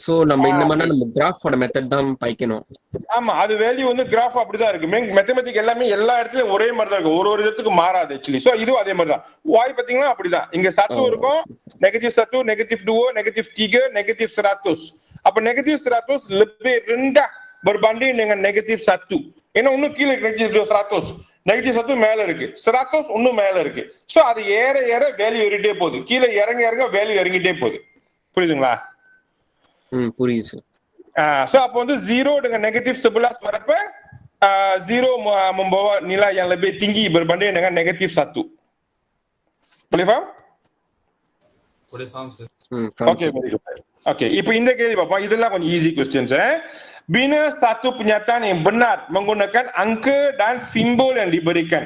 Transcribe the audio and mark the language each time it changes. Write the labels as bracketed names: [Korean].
[Tamil] So நம்ம இந்த மாதிரி நம்ம கிராஃபோட மெத்தட் தான் பாய்க்கணும். ஆமா, அது வேல்யூ வந்து கிராஃப் அப்படிதான் இருக்கு. மேத்தமெட்டிக் எல்லாமே எல்லா இடத்துலயும் ஒரே மாதிரி தான் இருக்கு, ஒரு இடத்துக்கு மாறாது ஆக்சுவலி. சோ இதுவும் அதே மாதிரி தான். வாய் பாத்தீங்கன்னா அப்படிதான். இங்க 1 இருக்கும், நெகட்டிவ் 1, நெகட்டிவ் 2, நெகட்டிவ் 3, நெகட்டிவ் 100. அப்ப negative 100 [Malay] lebih rendah berbanding dengan [Tamil] negative 1. ஏன்னா இன்னும் கீழே நெகட்டிவ் 100, நெகட்டிவ் 1 மேல இருக்கு, 100 இன்னும் மேல இருக்கு. சோ அது ஏற ஏற வேல்யூ ஏறிட்டே போகுது, கீழே இறங்க இறங்க வேல்யூ இறங்கிட்டே போகுது. புரியுதுங்களா? புரியுது சார். [Malay] So [Tamil] அப்போ வந்து [Malay] 0 dengan negatif 11 வரப்ப 0 membawa nilai yang lebih tinggi berbanding dengan negatif 1. Boleh faham? Boleh faham sir. [English] Okay, very good. [Tamil] Okay, இப்போ இந்த கேள்வி பாப்போம். இதெல்லாம் கொஞ்சம் easy questions. [Malay] Bina satu pernyataan yang benar menggunakan angka dan simbol yang diberikan.